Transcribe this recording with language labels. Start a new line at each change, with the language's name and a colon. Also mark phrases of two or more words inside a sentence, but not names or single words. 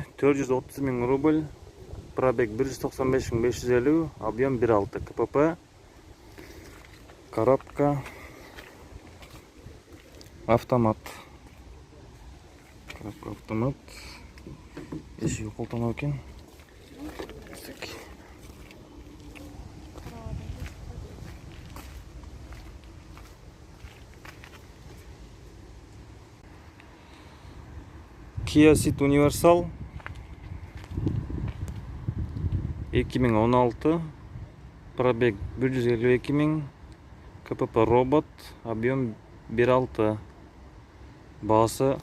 Russian: 430 000 рубль, пробег 195 550, объем 1.6, КПП, коробка, автомат. Коробка автомат.
Kyrgyz: Эшиги колтоноо экен.
Russian: Kia Ceed Universal 2016, пробег 152 000, КПП робот, объем 1.6, баасы.